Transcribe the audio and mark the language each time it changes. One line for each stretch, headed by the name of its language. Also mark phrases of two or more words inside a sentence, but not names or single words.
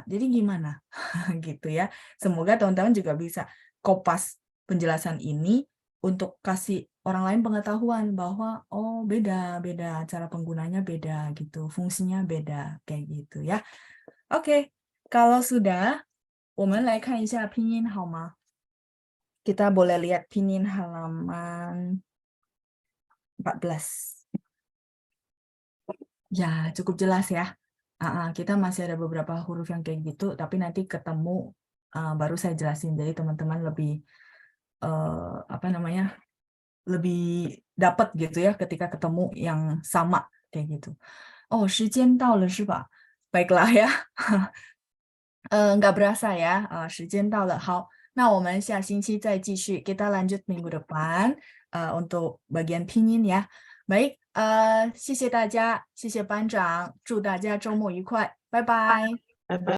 Indonesian: Jadi gimana? Gitu ya. Semoga teman-teman juga bisa kopas penjelasan ini untuk kasih orang lain pengetahuan bahwa oh beda cara penggunanya beda gitu, fungsinya beda kayak gitu ya. Oke, kalau sudah,
Chinese: 我们来看一下拼音好吗？
Indonesian: Kita boleh lihat pinyin halaman 14. Ya, cukup jelas ya. Kita masih ada beberapa huruf yang kayak gitu, tapi nanti ketemu baru saya jelasin. Jadi teman-teman lebih lebih dapat gitu ya ketika ketemu yang sama kayak gitu.
Chinese: Oh, 时间到了是吧?
Indonesian: Baiklah ya. Nggak berasa ya,
Chinese: 时间到了. 好，那我们下星期再继续.
Indonesian: Kita lanjut minggu depan untuk bagian pinyin ya. Baik,
Chinese: 谢谢大家，谢谢班长，祝大家周末愉快，拜拜。拜拜。